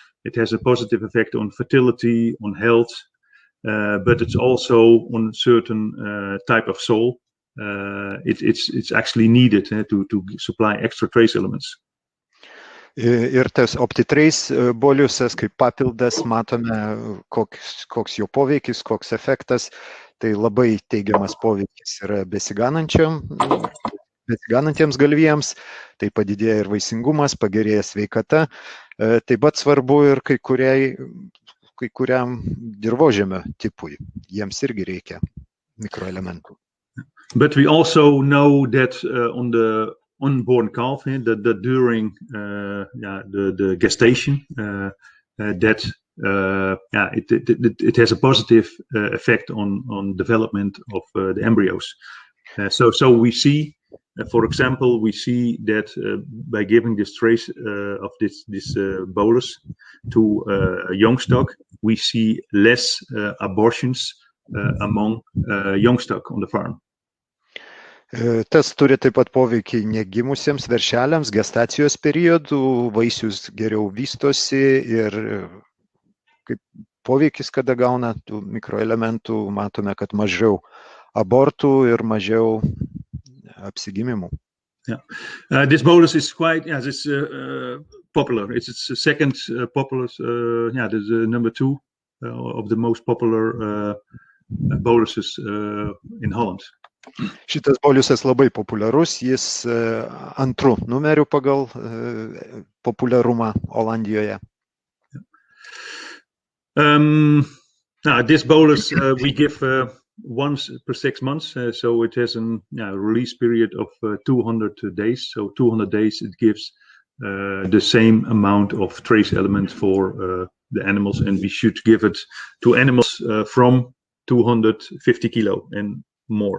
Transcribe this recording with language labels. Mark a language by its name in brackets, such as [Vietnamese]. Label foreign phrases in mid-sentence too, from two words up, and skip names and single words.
[English] It has a positive effect on fertility, on health, but it's also on certain type of soil. It's actually needed to supply extra trace elements. [Lithuanian] Ir tas OptiTrace boliusas kaip papildas, matome, koks jo poveikis, koks efektas. Tai labai teigiamas poveikis yra besiganantiems galvijams, tai padidėja ir vaisingumas, pagerėja sveikata. Taip pat svarbu ir kai kuriam dirvožemio tipui, jiems irgi reikia mikroelementų. [English] But we also know that on the unborn calf, that during the gestation, that it has a positive effect on development of the embryos. So we see, for example, that by giving this trace of this bolus to a young stock, we see less abortions among young stock on the farm. [Lithuanian] Tas turi taip pat poveikį negimusiems veršeliams, gestacijos periodų, vaisius geriau vystosi ir kaip poveikis, kada gauna tų mikroelementų, matome, kad mažiau abortų ir mažiau apsigimimų. [English] This bolus is quite, it's popular. It's the second popular, the number 2 of the most popular boluses in Holland. [Lithuanian] Šitas boliusas labai populiarus, jis antru numeriu pagal populiarumą Olandijoje. [English] This bolus we give once per 6 months, so it has a release period of 200 days. So 200 days it gives the same amount of trace elements for the animals, and we should give it to animals from 250 kilo and more.